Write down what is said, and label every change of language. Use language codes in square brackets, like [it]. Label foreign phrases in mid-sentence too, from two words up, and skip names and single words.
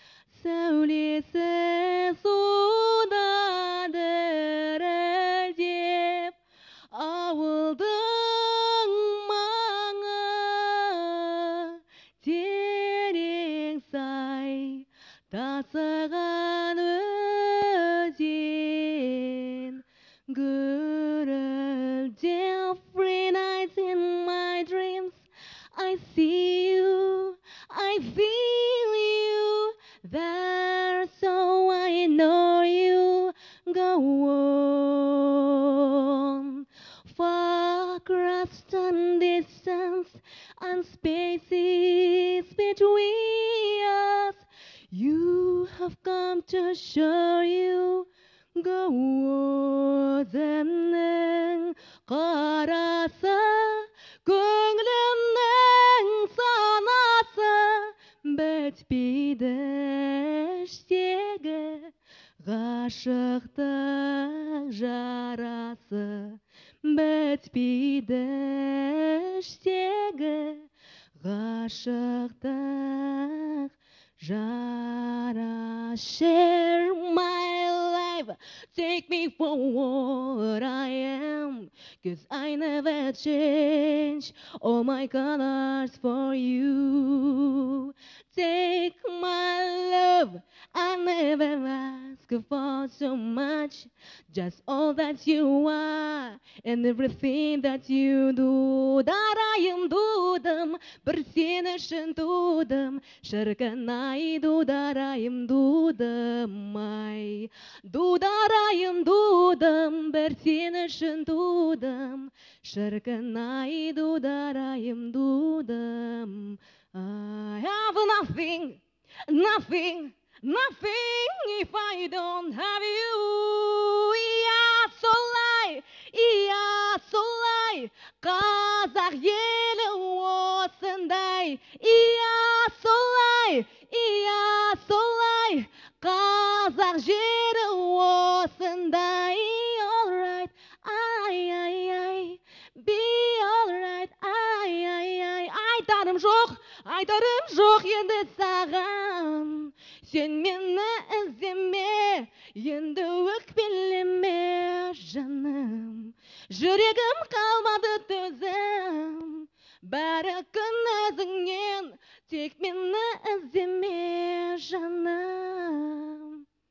[kk] сәулесі суда дірілдеп, ауылдың маңы терең сай, тасыған өзен гүрілдеп. [en] Every night in my dreams I see you, I feel you there, so I know you go on. Far across the distance and spaces between us, you have come to show you go on. [kk] Қарасы көңілімнің санасы, бітпейді іштегі ғашықтық жарасы, бітпейді іштегі ғашықтық жарасы. [en] Share my life, take me for what I am, 'cause I never change all my colors for you. Take my love, I never ask for so much, just all that you are and everything that you do. [kk] Дарайым дудым, бір сен үшін тудым, шіркін ай, дударайым дудым ай. Дударайым дудым, бір сен үшін тудым, шіркін ай, дударайым дудым. [en] I have nothing, nothing, nothing if I don't have you. Yeah, [kk] солай, yeah, солай, қазақ елі осындай. Yeah, солай, yeah, солай, қазақ жері осындай. [en] Alright, ай, be alright, [kk] ай, айтарым жоқ енді саған. Сен мені іздеме, енді өкпелеме жаным. Жүрегім қалмады төзім, бәрі күн өзіңнен, тек мені іздеме жаным.